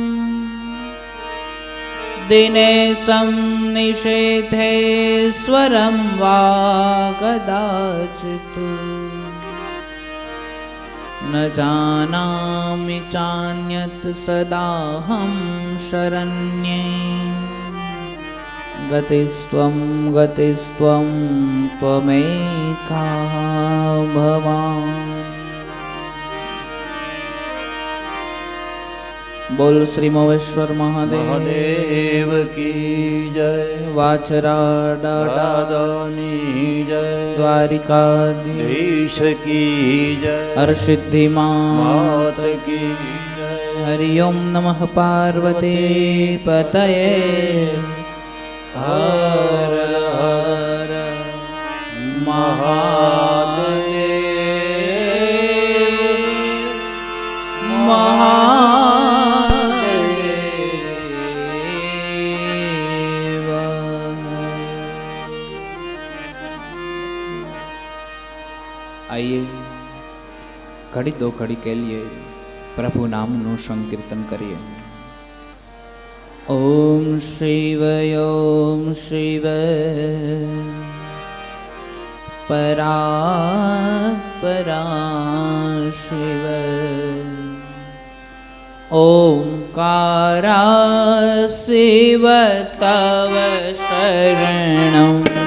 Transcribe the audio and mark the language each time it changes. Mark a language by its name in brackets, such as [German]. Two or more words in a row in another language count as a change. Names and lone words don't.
[Sanskrit] दिनेशं निषेधेश्वरं वा कदाचित् न जानामि चान्यत् सदाहं शरण्ये गतिस्त्वं त्वमेका भवान्। [Hindi] बोल श्री मोवेश्वर महादेव की जय। वाचराडानी जय। द्वारिकाधीश की जय। हरसिद्धि मात की जय। हरि ओम नमः पार्वती पतये हर हर महादेव महादेव। आइए घड़ी दो घड़ी के लिए प्रभु नाम नु संकीर्तन करिए। [Sanskrit] ओम शिव परा परा शिव ओंकारा शिव तव शरणम्।